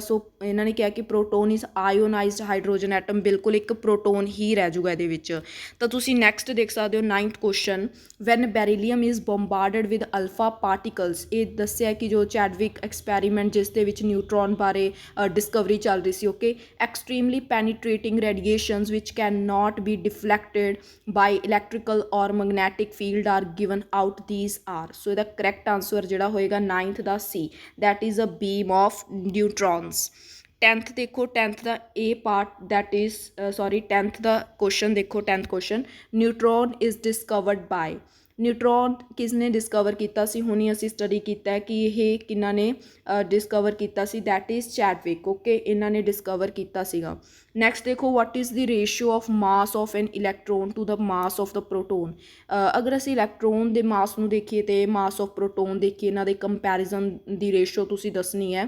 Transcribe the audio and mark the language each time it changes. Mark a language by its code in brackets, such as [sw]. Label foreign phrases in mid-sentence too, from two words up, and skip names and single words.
[pa] ਸੋ ਇਹਨਾਂ ਨੇ ਕਿਹਾ ਕਿ [en] proton is ionized hydrogen atom, [pa] ਬਿਲਕੁਲ ਇੱਕ ਪ੍ਰੋਟੋਨ ਹੀ ਰਹਿ ਜਾਊਗਾ ਇਹਦੇ ਵਿੱਚ। ਤਾਂ ਤੁਸੀਂ ਨੈਕਸਟ ਦੇਖ ਸਕਦੇ ਹੋ 9th ਕੁਐਸਚਨ, [en] when beryllium is bombarded with alpha particles. [pa] ਇਹ ਦੱਸਿਆ ਕਿ ਜੋ ਚੈਡਵਿਕ ਐਕਸਪੈਰੀਮੈਂਟ ਜਿਸ ਦੇ ਵਿੱਚ ਨਿਊਟਰੋਨ ਬਾਰੇ ਡਿਸਕਵਰੀ ਚੱਲ ਰਹੀ ਸੀ। ਓਕੇ, [en] extremely penetrating radiations which cannot be deflected by electrical or magnetic field are given out, these are। [pa] so ਇਹਦਾ [en] correct answer [pa] ਜਿਹੜਾ ਹੋਏਗਾ 9th ਦਾ C, [en] that is a beam of neutrons। 10th ਦੇਖੋ, 10th ਦਾ A part that is 10th ਦਾ question ਦੇਖੋ, 10th question, neutron is discovered by। [pa] ਨਿਊਟਰੋਨ ਕਿਸ ਨੇ ਡਿਸਕਵਰ ਕੀਤਾ ਸੀ, ਹੁਣੀ ਅਸੀਂ ਸਟੱਡੀ ਕੀਤਾ ਹੈ ਕਿ ਇਹ ਕਿਹਨਾਂ ਨੇ ਡਿਸਕਵਰ ਕੀਤਾ ਸੀ, [en] that is [pa] ਚੈਡਵਿਕ। ਓਕੇ, ਇਹਨਾਂ ਨੇ ਡਿਸਕਵਰ ਕੀਤਾ ਸੀਗਾ। [en] ਨੈਕਸਟ ਦੇਖੋ what is the ratio of mass of an electron to the mass of the proton. [pa] ਅਗਰ ਅਸੀਂ ਇਲੈਕਟ੍ਰੋਨ ਦੇ ਮਾਸ ਨੂੰ ਦੇਖੀਏ ਅਤੇ [en] mass of proton [pa] ਦੇਖੀਏ, ਇਹਨਾਂ ਦੇ ਕੰਪੈਰੀਜ਼ਨ ਦੀ ਰੇਸ਼ੋ ਤੁਸੀਂ ਦੱਸਣੀ ਹੈ।